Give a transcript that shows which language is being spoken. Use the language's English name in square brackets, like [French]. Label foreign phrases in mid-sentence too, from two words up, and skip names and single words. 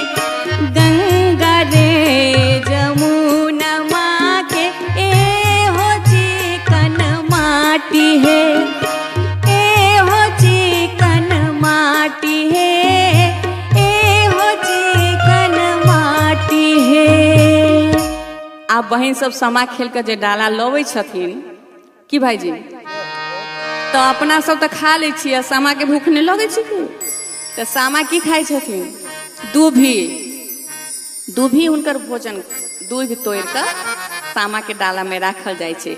[Maithili] गंगा रे जमुनमा के एहो चिकन माटी है। एहो चिकन माटी है। एहो चिकन माटी है। आप बहन सब सामा खेल के जे डाला लबै छथिन कि भाईजी, तो अपना सब तो खा ले छियै, सामा के भूख नहीं लगे छै कि? तो सामा की खाई छथिन? दूभी। दूभी हुनकर भोजन, दूध तोड़ कर सामा के डाला में राखल जाय छै।